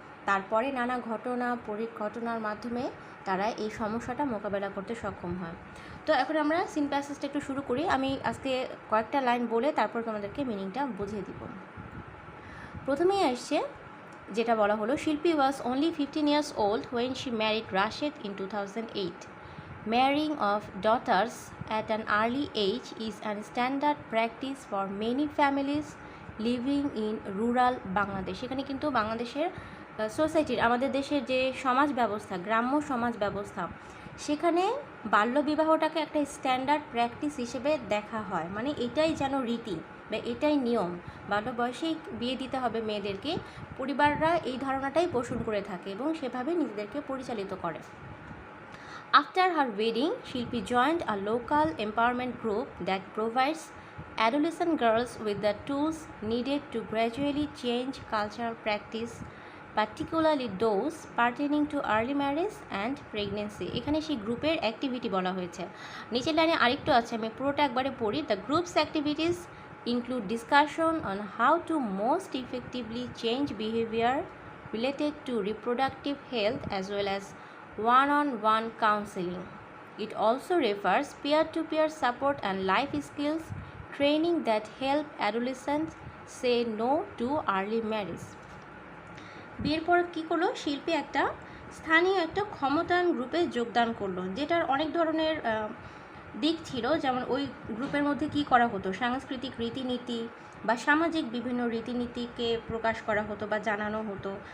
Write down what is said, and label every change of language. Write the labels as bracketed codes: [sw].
[bn] তারপরে নানা ঘটনার মাধ্যমে তারা এই সমস্যাটা মোকাবেলা করতে সক্ষম হয়। তো এখন আমরা সিন প্যাসেজটা একটু শুরু করি। আমি আজকে কয়েকটা লাইন বলে তারপর তোমাদেরকে মিনিংটা বুঝিয়ে দিব। প্রথমেই আসছে যেটা বলা হলো, [en] Shilpi was only 15 years old when she married Rashid in 2008. Marrying of daughters at an early age is a standard practice for many families living in rural Bangladesh. [bn] এখানে কিন্তু বাংলাদেশের সোসাইটির, আমাদের দেশের যে সমাজ ব্যবস্থা, গ্রাম্য সমাজ ব্যবস্থা, সেখানে বাল্যবিবাহটাকে একটা স্ট্যান্ডার্ড প্র্যাকটিস হিসেবে দেখা হয়। মানে এটাই যেন রীতি বা এটাই নিয়ম, বাল্য বয়সেই বিয়ে দিতে হবে মেয়েদেরকে। পরিবাররা এই ধারণাটাই পোষণ করে থাকে এবং সেভাবে নিজেদেরকে পরিচালিত করে। [en] After her wedding, Shilpi joined a local empowerment group that provides adolescent girls with the tools needed to gradually change cultural practice, particularly those pertaining to early marriage and pregnancy. [bn] এখানে সেই গ্রুপের অ্যাক্টিভিটি বলা হয়েছে। নিচের লাইনে আরেকটু আছে, আমি পুরোটা একবারে পড়ি। [en] The group's activities include discussion on how to most effectively change behavior related to reproductive health as well as one-on-one counseling. It also refers peer-to-peer support and life skills training that help adolescents say no to early marriage. [bn] বিয়ের পর কী করলো, শিল্পী একটা স্থানীয় একটা ক্ষমতায়ন গ্রুপে যোগদান করলো, যেটার অনেক ধরনের দিক ছিল। যেমন ওই গ্রুপের মধ্যে কি করা হতো, সাংস্কৃতিক রীতিনীতি বা সামাজিক বিভিন্ন রীতিনীতিকে প্রকাশ করা হতো বা জানানো হতো।